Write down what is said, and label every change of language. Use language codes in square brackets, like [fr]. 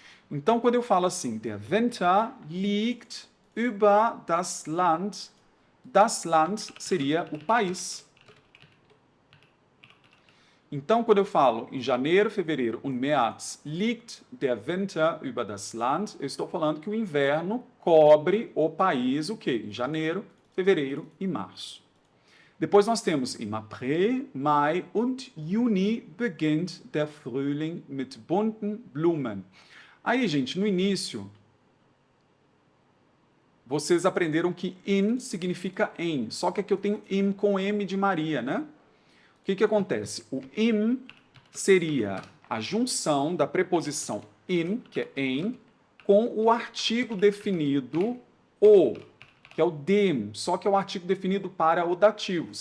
[pt] Então, quando eu falo assim, [de] der Winter liegt über das Land [pt] seria o país. Então, quando eu falo em janeiro, fevereiro [de] und März liegt der Winter über das Land, [pt] eu estou falando que o inverno cobre o país, o quê? Em janeiro, fevereiro e março. Depois nós temos [de] im April, Mai und Juni beginnt der Frühling mit bunten Blumen. [pt] Aí, gente, no início, vocês aprenderam que in significa em, só que aqui eu tenho im com M de Maria, né? O que acontece? O im seria a junção da preposição in, que é em, com o artigo definido o, que é o dem, só que é o artigo definido para o dativo.